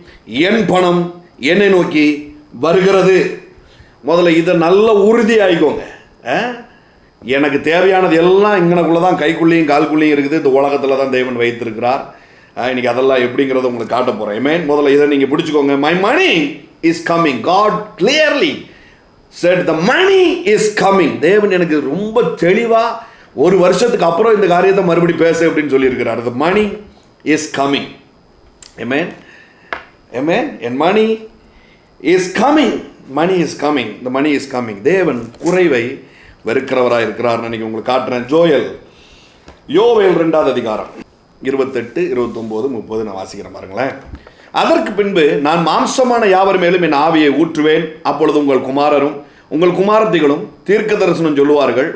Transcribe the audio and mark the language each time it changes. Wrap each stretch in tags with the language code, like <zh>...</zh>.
<ta>என் பணம் என்னை நோக்கி வருகிறது. முதல்ல இதை நல்ல உறுதி ஆகிக்கோங்க. எனக்கு தேவையானது எல்லாம் இங்கனக்குள்ளே தான், கைக்குள்ளேயும் கால்குள்ளேயும் இருக்குது. இந்த உலகத்தில் தான் தேவன் வைத்திருக்கிறார். இன்னைக்கு அதெல்லாம் எப்படிங்கிறத உங்களுக்கு காட்ட போகிறேன். ஏமேன். முதல்ல இதை நீங்கள் பிடிச்சிக்கோங்க.</ta> <en>My money is coming. God clearly said the money is coming. தேவன் எனக்கு ரொம்ப தெளிவாக ஒரு வருஷத்துக்கு அப்புறம் இந்த காரியத்தை மறுபடியும் பேச அப்படின்னு சொல்லியிருக்கிறார். the money is coming. amen, amen. என் money is coming. money is coming. the money is coming.</en> <ta>தேவன் குறைவை வெறுக்கிறவராக இருக்கிறார். நான் உங்களுக்கு காட்டுறேன். யோவேல் 2வது அதிகாரம் 28, 29, 30 நான் வாசிக்கிறேன் பாருங்களேன். அதற்கு பின்பு நான் மாம்சமான யாவர் மேலும் என் ஆவியை ஊற்றுவேன். அப்பொழுது உங்கள் குமாரரும் உங்கள் குமாரத்திகளும் தீர்க்க தரிசனம் சொல்லுவார்கள்.</ta>